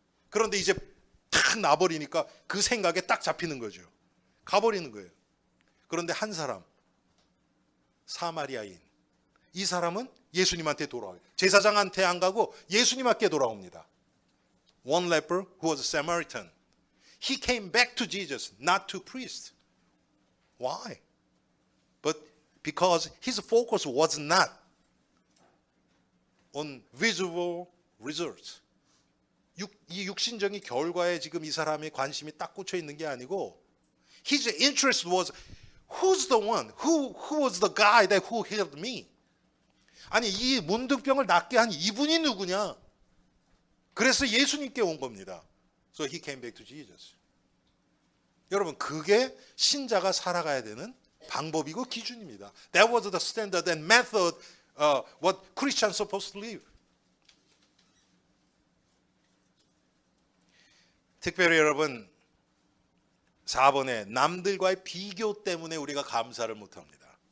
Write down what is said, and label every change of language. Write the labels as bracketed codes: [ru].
[ko] 그런데 이제 탁 나버리니까 그 생각에 딱 잡히는 거죠. 가버리는 거예요. 그런데 한 사람, 사마리아인. 이 사람은 예수님한테 돌아와요. 제사장한테 안 가고 예수님께 돌아옵니다. [en] One leper who was a Samaritan. He came back to Jesus, not to priest. Why? But because his focus was not on visible results. [ko] 이 육신적인 결과에 지금 이 사람의 관심이 딱 꽂혀 있는 게 아니고 [en] his interest was who's the one? Who was the guy that who healed me? [ko] 아니 이 문득병을 낫게 한 이분이 누구냐? 그래서 예수님께 온 겁니다. [en] So he came back to Jesus. [ko] 여러분 그게 신자가 살아가야 되는 방법이고 기준입니다. [en] That was the standard and method what Christians supposed to live. [ko] 특별히 여러분 4번에 남들과의 비교 때문에 우리가 감사를 못합니다.